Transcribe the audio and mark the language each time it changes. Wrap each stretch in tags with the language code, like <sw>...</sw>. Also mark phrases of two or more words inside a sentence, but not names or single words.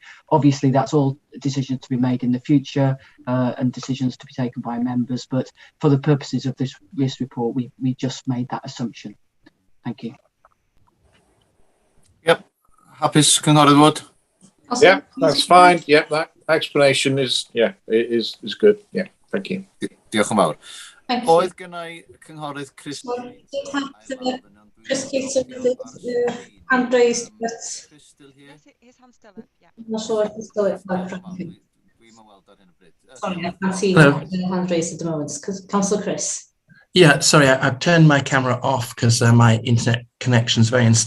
<en>Obviously that's all decisions to be made in the future and decisions to be taken by members, but for the purposes of this report we just made that assumption. Thank you. Yep.</en> <cy>Hapus, Cynghorydd Wood?</cy> <en>Yeah, that's fine. Yeah, that explanation is good. Yeah, thank you.</en> <cy>Diolch yn fawr. Oedd gennau Cynghorydd Chris...</cy> <en>Chris Cater with his hand raised, but His hand's still up, yeah. I'm not sure if he's still at Sorry, I can't see Hello. the hand raised at the moment. Councillor Chris. Yeah, sorry, I've turned my camera off because my internet connection is very unstable.</en>